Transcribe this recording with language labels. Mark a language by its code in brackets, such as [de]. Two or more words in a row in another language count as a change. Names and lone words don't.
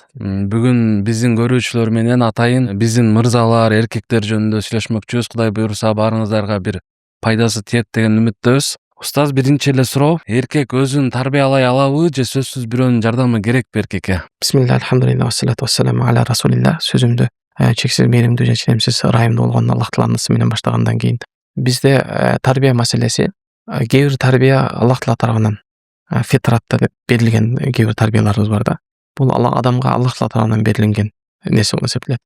[ky] Бүгүн биздин көрүүчүлөр менен атайын биздин мырзалар, эркектер жөнүндө сүйлөшмөкчүбүз. Кудай буйруса баарыңыздарга бир пайдасы тиет деген үмүттөбүз. Устаз, биринчи эле суроо: эркек өзүн тарбиялай алабы же сөзсүз бирөөнүн жардамы керекпи эркекке? [ar] بسم الله، الحمد لله, والصلاة والسلام على رسول الله. [ky] Сөзүмдү чексиз мээримдүү жана ченемсиз ырайымдуу болгон Аллах Тааланын ысы менен баштагандан кийин, бизде тарбия маселеси, кээ бир тарбия Аллах Таала тарабынан фитратта деп берилген кээ бир тарбияларыбыз бар да. Бул адамга Аллах Таала тарабынан берилген нерсе болуп эсептелет.